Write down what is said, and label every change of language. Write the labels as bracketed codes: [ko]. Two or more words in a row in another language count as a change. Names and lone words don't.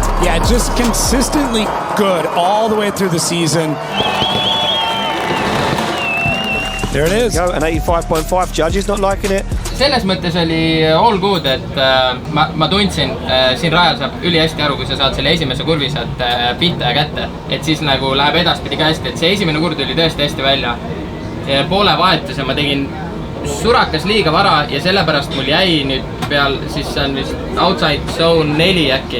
[en] Yeah, just consistently good all the way through the season. There it is. Go, an 85.5 judge is not liking it. [et] Selles mõttes oli [en] all good, [et] et ma tundsin, siin rajal saab üli hästi aru, kui sa saad selle esimese kurvi saad pihta ja kätte, et siis nagu läheb edaspidi ka hästi, et see esimene kurv tuli tõesti hästi välja. Poole vahetuse ma tegin surakas liiga vara ja sellepärast mul jäi nüüd peal, siis see on vist [en] outside zone 4 [et] äkki.